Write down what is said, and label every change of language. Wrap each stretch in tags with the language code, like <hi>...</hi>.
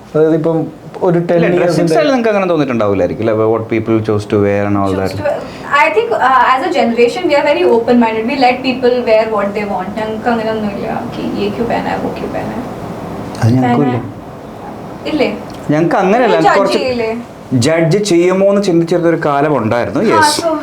<ml>അതായത് ഇപ്പം ഒരു 10 years നിങ്ങൾക്ക് അങ്ങനെ തോന്നിട്ടുണ്ടാവില്ലായിരിക്കും അല്ലേ?</ml> <en>What people chose to wear and all that. I think as a generation we are very open minded. We let people wear what they want.</en> <ml>ഞങ്ങൾക്ക് അങ്ങനെ ഒന്നുമില്ല</ml> <hi>कि ये क्यों पहना है</hi> <ml>वो क्यों पहना है. അത് ഞങ്ങൾക്കില്ല. ഇല്ലേ? ഞങ്ങൾക്ക് അങ്ങനെയല്ല. കുറച്ച് ജഡ്ജ് ചെയ്യുമോ എന്ന് ചിന്തിച്ചിരുന്ന ഒരു കാലം ഉണ്ടായിരുന്നു. യെസ്.</ml>